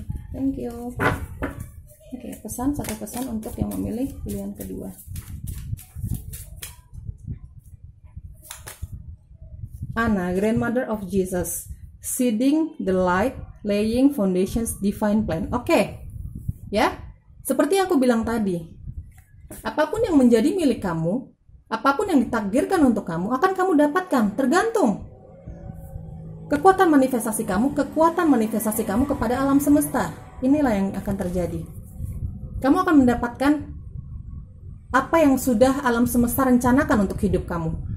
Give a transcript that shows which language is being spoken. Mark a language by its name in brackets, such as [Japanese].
[English] Thank you. [Indonesian] Oke, satu pesan untuk yang memilih pilihan kedua. [English] Anna, grandmother of Jesus, seeding the light, laying foundations, divine plan. [Indonesian] Oke, ya, seperti yang aku bilang tadi, apapun yang menjadi milik kamu, apapun yang ditakdirkan untuk kamu, akan kamu dapatkan. Tergantung kekuatan manifestasi kamu kepada alam semesta. Inilah yang akan terjadi. Kamu akan mendapatkan apa yang sudah alam semesta rencanakan untuk hidup kamu.